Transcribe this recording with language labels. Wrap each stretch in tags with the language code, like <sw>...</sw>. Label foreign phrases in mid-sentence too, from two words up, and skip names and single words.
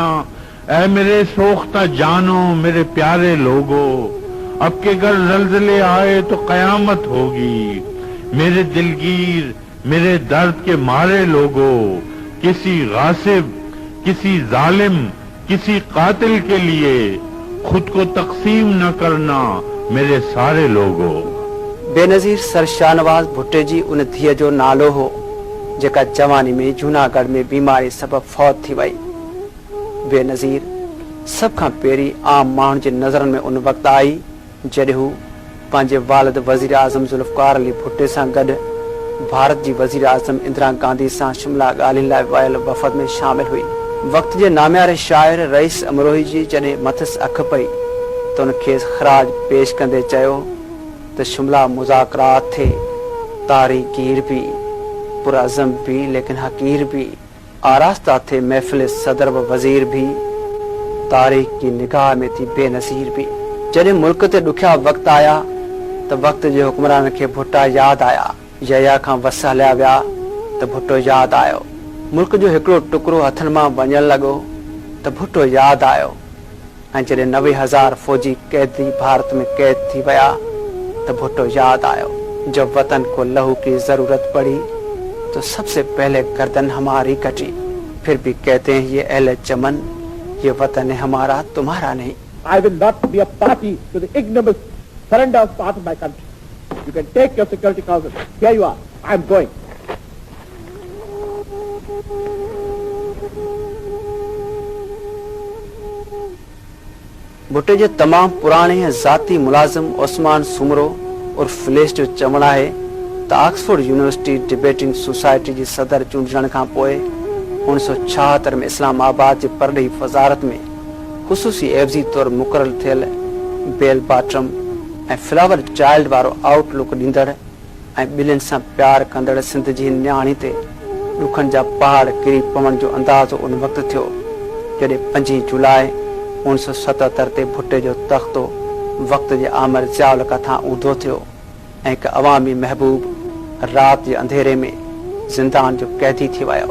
<ur>اے میرے سوختہ جانو، میرے پیارے لوگو، اب کے گھر زلزلے آئے تو قیامت ہوگی. میرے دلگیر، میرے درد کے مارے لوگو، کسی غاصب، کسی ظالم، کسی قاتل کے لیے خود کو تقسیم نہ کرنا میرے سارے لوگو.</ur> <sd>बेनज़ीर सर शाहनवाज़ भुट्टे जी उन धीअ जो नालो हो जेका जवानी में जूनागढ़ में बीमारी सबब फौत थी वई। बेनज़ीर सभ खां पहिरीं आम माण्हुनि जे नज़रनि में उन वक़्तु आई जॾहिं हू पंहिंजे वालिद वज़ीर आज़म ज़ुल्फ़कार अली भुट्टे सां गॾु भारत जी वज़ीर आज़म इंदिरा गांधी सां शिमला ॻाल्हियुनि लाइ वियल वफ़द में शामिल हुई। वक़्त जे नाम्यारे शाइर रईस अमरोही जी जॾहिं मथसि अखि पई त उन खे ख़राज पेश कंदे चयो त</sd> <ur>شملہ مذاکرات تھے، تاریگیر بھی، پرعزم بھی، لیکن حقیر بھی، آراستہ تھے محفل صدر و وزیر بھی، تاریخ کی نگاہ میں تھی بےنظیر بھی.</ur> <sd>जॾहिं मुल्क ते ॾुखिया वक़्त आया त वक़्त जे हुक्मरान खे भुट्टा यादि आया। यया खां वस हलिया विया त भुट्टो यादि आयो। मुल्क जो हिकिड़ो टुकड़ो हथनि मां वञण लॻो त भुट्टो यादि आयो। ऐं जॾहिं 90,000 फौजी कैदी भारत में कैद थी विया तो भुट्टो याद आयो।</sd> <ur>جب وطن کو لہو کی ضرورت پڑی تو سب سے پہلے گردن ہماری کٹی. پھر بھی کہتے ہیں یہ اہلِ چمن، یہ وطن ہے ہمارا تمہارا نہیں.</ur> <en>I will not be a party to the ignominious surrender of part of my country. You can take your security council. Here you are. I am going.</en> <sd>भुट्टे जे तमाम पुराने ज़ाती मुलाजिम ओस्मान सुमरो और फ्लेश जो चवण आहे त ऑक्सफोर्ड यूनिवर्सिटी डिबेटिंग सोसाइटी जी सदर चूंडण खां पोइ 1976 में इस्लामाबाद जे परॾेही वज़ारत में ख़ुसूसी एवज़ी तौर मुक़रर थियल</sd> <en>बेल बॉटम</en> <sd>ऐं फ्लावर चाइल्ड वारो आउटलुक ॾींदड़ ऐं ॿिलियुनि सां प्यार कंदड़ सिंध जी न्याणी ते ॾुखनि जा पहाड़ किरी पवण जो अंदाज़ो उन वक़्तु थियो जॾहिं 5 जुलाई 1977 ते भुट्टे जो तख़्तो वक़्त जे आमिर ज़ियाउल खां ऊंधो थियो ऐं हिकु अवामी महबूब राति जे अंधेरे में ज़िंदान जो कैदी थी वियो।</sd>